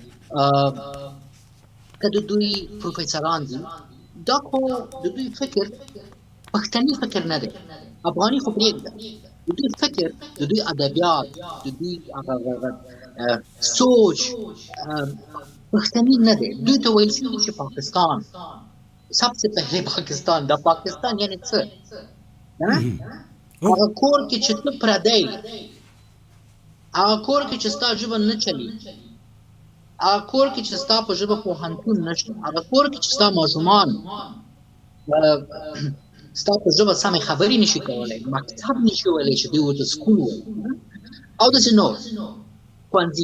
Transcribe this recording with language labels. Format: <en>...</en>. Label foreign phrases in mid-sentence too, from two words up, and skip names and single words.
<ps>که د دوی پروفیسران دي، دا خو د دوی فکر پښتني فکر نه دی، افغاني خو پرېږده، د دوی فکر، د دوی ادبیات، د دوی سوچ پښتني نه دی. دوی ته ویل شوي چې پاکستان</ps> <ur>سب سے پہلے پاکستان</ur> <ps>دا پاکستان یعنی څه؟ هغه کور کې چې ته پردی، هغه کور کې چې ستا ژبه نه چلی، هغه کور کې چې ستا په ژبه پوهنتون نشته، هغه کور کې چې ستا ماشومان ستا په ژبه سمې خبرې نشي کولی، مکتب نشي ویلی چې دوی ورته سکول وایي او داسې نور ښوونځي.</ps>